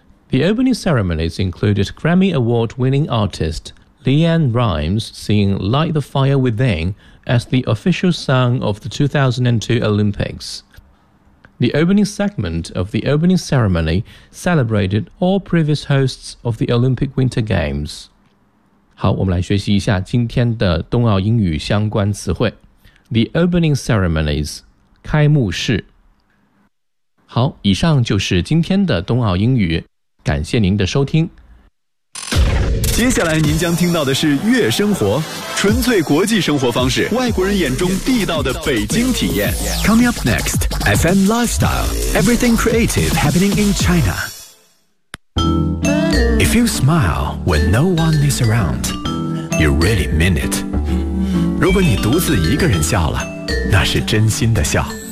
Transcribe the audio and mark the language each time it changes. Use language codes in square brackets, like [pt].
[en] The opening ceremonies included Grammy Award-winning artist Leanne Rimes singing Light the Fire Within as the official song of the 2002 Olympics. The opening segment of the opening ceremony celebrated all previous hosts of the Olympic Winter Games. [zh] 好，我们来学习一下今天的冬奥英语相关词汇。 [en] The opening ceremonies, [zh] 开幕式。好，以上就是今天的冬奥英语。感谢您的收听。接下来您将听到的是悦生活，纯粹国际生活方式，外国人眼中地道的北京体验。 [en] Coming up next, FM Lifestyle, Everything Creative Happening in China. If you smile when no one is around, you really mean it. [zh] 如果你独自一个人笑了，那是真心的笑。